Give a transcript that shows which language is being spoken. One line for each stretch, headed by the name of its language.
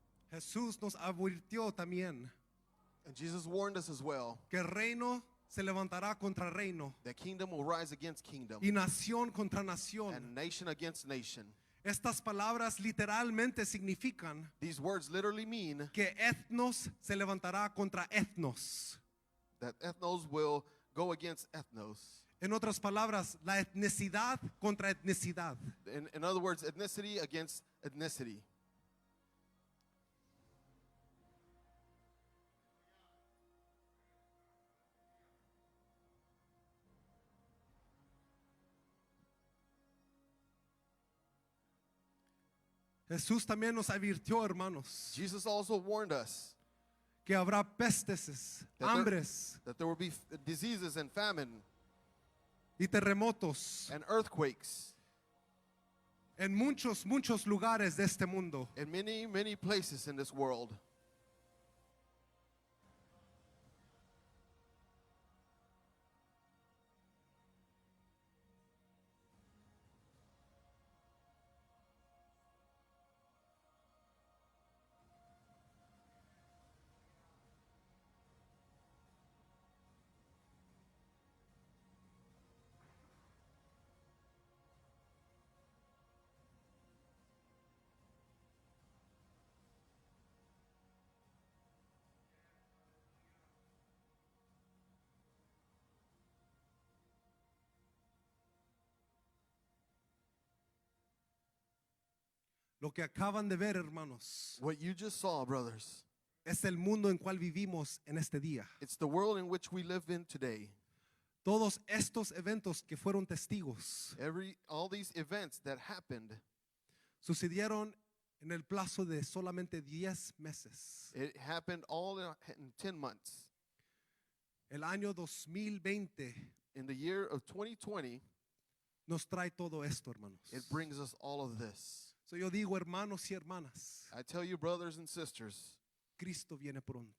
Spanish: Jesús nos advirtió también
English: And Jesus warned us as well
Spanish: que el reino se levantará contra reino
English: that kingdom will rise against kingdom
Spanish: y nación contra nación.
English: and nation against nation.
Spanish: Estas palabras literalmente significan
English: These words literally mean
Spanish: que etnos se levantará contra etnos.
English: that ethnos will go against ethnos.
Spanish: En otras palabras, la etnicidad contra etnicidad.
English: In other words, ethnicity against ethnicity.
Spanish: Jesús también nos advirtió, hermanos,
English: Jesus also warned us
Spanish: que habrá pestes, hambres
English: that there will be diseases and famine
Spanish: y terremotos
English: and earthquakes
Spanish: en muchos lugares de este mundo.
English: in many places in this world.
Spanish: Lo que acaban de ver, hermanos,
English: What you just saw, brothers,
Spanish: es el mundo en cual vivimos en este día.
English: it's the world in which we live in today.
Spanish: Todos estos eventos que fueron testigos
English: All these events that happened,
Spanish: sucedieron en el plazo de solamente 10 meses.
English: it happened all in 10 months.
Spanish: El año 2020
English: In the year of 2020,
Spanish: nos trae todo esto, hermanos.
English: it brings us all of this.
Spanish: So yo digo, hermanos y hermanas,
English: I tell you, brothers and sisters,
Spanish: Cristo viene pronto.